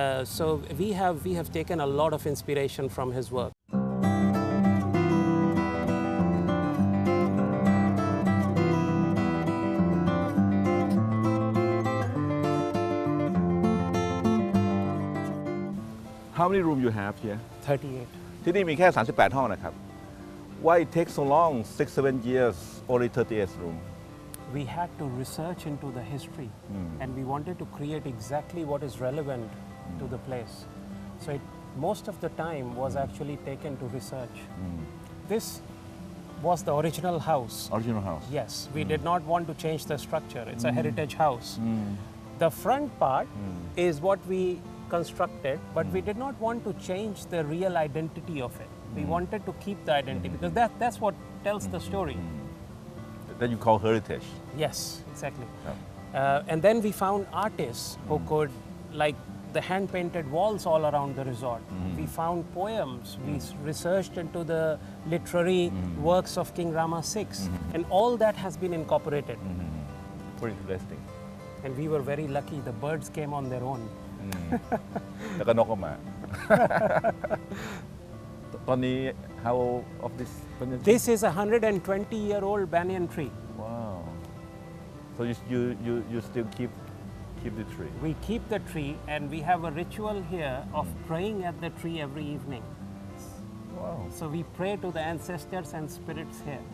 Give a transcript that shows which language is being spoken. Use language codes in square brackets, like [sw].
[en] So we have taken a lot of inspiration from his work. How many rooms you have here? 38. [th] ที่นี่มีแค่ 38 ห้องนะครับ [en] Why it take so long 6-7 years only 38 room We had to research into the history and we wanted to create exactly what is relevant to the place. So most of the time was actually taken to research. This was the original house. Original house. Yes, we did not want to change the structure. It's a heritage house. The front part is what we constructed, but we did not want to change the real identity of it. We wanted to keep the identity because that's what tells the story. That you call heritage. Yes, exactly. And then we found artists who could, like the hand-painted walls all around the resort. We found poems. We researched into the literary works of King Rama VI, and all that has been incorporated. Very interesting. And we were very lucky. The birds came on their own. [th] แล้วก็นกก็มา ตอนนี้ [en] how of this This is a 120-year-old banyan tree. Wow. So you still keep the tree. We keep the tree, and we have a ritual here of praying at the tree every evening. Wow. So we pray to the ancestors and spirits here.